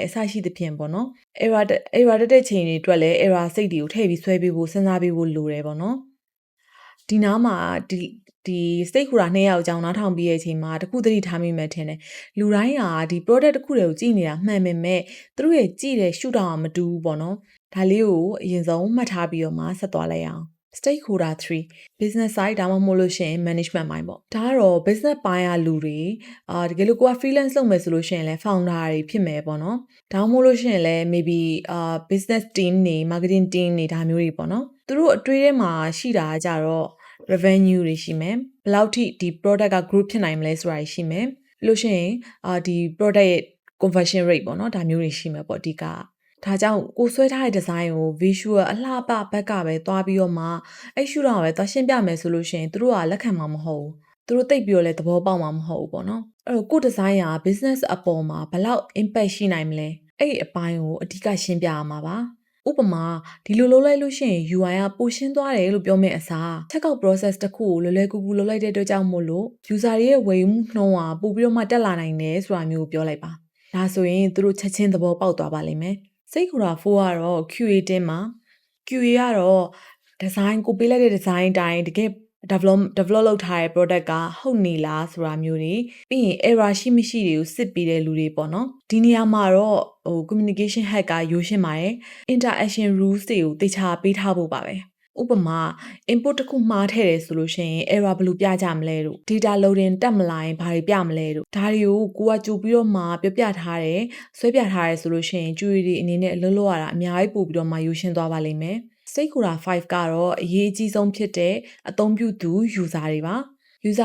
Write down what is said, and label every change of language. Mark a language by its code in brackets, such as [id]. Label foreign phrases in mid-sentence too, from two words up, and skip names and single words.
[my] အစရှိသဖြင့်ပေါ့နော် error တက်တဲ့ချိန်တွေအတွက်လည်း [en] error state [my] တွေကိုထည့်ပြီးဆွဲပေးဖို့စဉ်းစားပေးဖို့လိုတယ်ပေါ့နော်ဒီနားမှာဒီ stakeholder 2ယောက်အကြောင်းနားထောင်ပြီးတဲ့အချိန်မှာတခုသတိထားမိမှထင်တယ်လူတိုင်းကဒီ product တစ်ခုတွေကိုကြည့်နေတာမှန်ပေမဲ့သူတို့ရဲ့ကြည့်တဲ့ရှုထောင့်ကမတူဘူးပေါ့နော်ဒါလေးကိုအရင်ဆုံးမှတ်ထားပြီးတော့မှဆက်သွားလိုက်အောင် stakeholder 3 [en] business side [my] ဒါမှမဟုတ်လို့ရှိရင် management ပိုင်းပေါ့ဒါကတော့ business ပိုင်းကလူတွေတကယ်လို့ကိုက freelance လုပ်မယ်ဆိုလို့ရှိရင်လည်း founder တွေ ဖြစ်မယ်ပေါ့နော်ဒါမှမဟုတ်လို့ရှိရင်လည်း maybe [en] business team [my] တွေ [en] marketing team [my] တွေဒါမျိုးတွေပေါ့နော်သူတို့အတွေ့အထဲမှာရှိတာကြတော့ revenue တွေရှိမယ်ဘယ်လောက်ထိဒီ product က group ဖြစ်နိုင်မလဲဆိုတာရှိမယ် လို့ရှိရင်ဒီ product ရဲ့ [en] conversion rate [my] ပေါ့နော်ဒါမျိုးတွေရှိမယ်ပေါ့အဓိကဒါကြောင့်ကိုဆွဲထားတဲ့ design ကို visual အလှပဘက်ကပဲသွားပြီးတော့မှအဲ့ ရှုထောင့်ကပဲသွားရှင်းပြမယ်ဆိုလို့ရှိရင်သူတို့ကလက်ခံမှာမဟုတ်ဘူးသူတို့သိပ်ပြီးတော့လည်းသဘောပေါက်မှာမဟုတ်ဘူးပေါ့နော်အဲ့တော့ကို design က business အပေါ်မှာဘယ်လောက် impact ရှိနိုင်မလဲအဲ့ဒီအပိုင်းကိုအဓိကရှင်းပြရမှာပါဥပမာဒီလိုလုပ်လိုက်လို့ရှိရင် UI ကပိုရှင်းသွားတယ်လို့ပြောမယ့်အစား [en] checkout process [my] တစ်ခုကိုလွယ်ကူလုပ်လိုက်တဲ့အတွက်ကြောင့်မို့လို့ user တွေရဲ့ဝယ်ယူမှုနှုန်းကပိုပြီးတော့မှတက်လာနိုင်တယ်ဆိုတာမျိုးကိုပြောလိုက်ပါဒါဆိုရင်သူတို့ချက် ချင်းသဘောပေါက်သွားပါလိမ့်မယ်စိတ်ကူတာ4ကတော့ QA တင်းမှာ QA ကတော့ design ကိုပေးလိုက်တဲ့ design အတိုင်းတကယ် develop လုပ်ထားတဲ့ product ကဟုတ်နေလားဆိုတာမျိုးတွေ ပြီးရင် error ရှိမရှိတွေကိုစစ်ပြီးတဲ့လူတွေပေါ့နော်ဒီနေရာမှာတော့ [en] communication hack [my] ကရိုးရှင်းပါတယ် [en] interaction rules [my] တွေကိုသေချာပေးထားဖို့ပါပဲဥပမာ input တစ်ခုမှားထည့်တယ်ဆိုလို့ရှိရင် error ဘယ်လိုပြကြမလဲတို့ [en] data loading [my] တက်မလာရင်ဘာတွေပြမလဲတို့ဒါတွေကိုကိုကကြိုပြီးတော့မှပြောပြထားတယ်ဆွဲပြထားတယ်ဆိုလို့ရှိရင် jury တွေအနေနဲ့အလုပ်လုပ်ရတာအများကြီးပို့ပြီးတော့မှရိုးရှင်းသွားပါလိမ့်မယ် stakeholder 5ကတော့အရေးအကြီးဆုံးဖြစ်တဲ့အသုံးပြုသူ user တွေပါ user